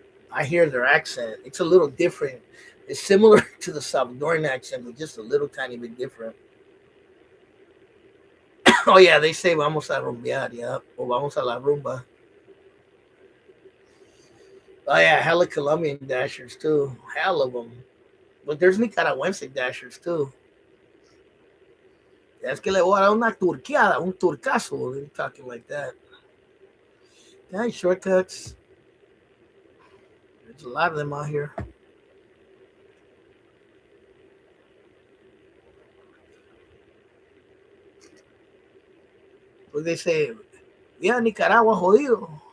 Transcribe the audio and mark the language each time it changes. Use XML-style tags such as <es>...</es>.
<en>I hear their accent. It's a little different. It's similar to the Salvadoran accent, but just a little tiny bit different. Oh yeah, they say</en> <es>vamos a rumbear,</es> <en>yeah, or</en> <es>vamos a la rumba.</es> <en>Oh yeah, hella Colombian dashers too, hell of them. But there's Nicaragüense dashers too.</en> <es>Es que le voy a dar una turqueada, un turcazo.</es> <en>They're talking like that. Yeah, shortcuts. There's a lot of them out here. What they say, yeah, Nicaragua jodido.</en>